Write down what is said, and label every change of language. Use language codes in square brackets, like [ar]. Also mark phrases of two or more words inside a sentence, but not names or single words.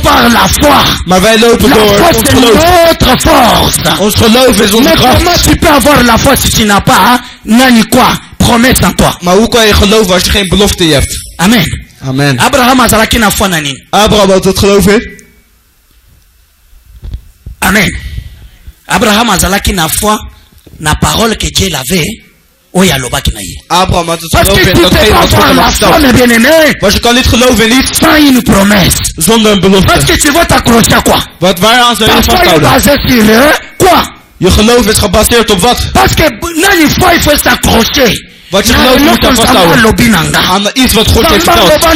[nl] Maar wij lopen door ons geloof. Ons geloof is onze kracht. Maar hoe kan je geloven als je geen belofte hebt? Amen. Amen. Abraham had het geloof in. [ln] Amen. Abraham azalaki na foi na [fr] parole que Dieu l'avait. [nl] Abraham had het geloof in datgene wat God hem had verteld. Maar je kan niet geloven in iets zonder een belofte. Wat waaraan zou je vasthouden? Je geloof is gebaseerd op wat? Wat je geloof moet je vasthouden aan iets wat God heeft verteld.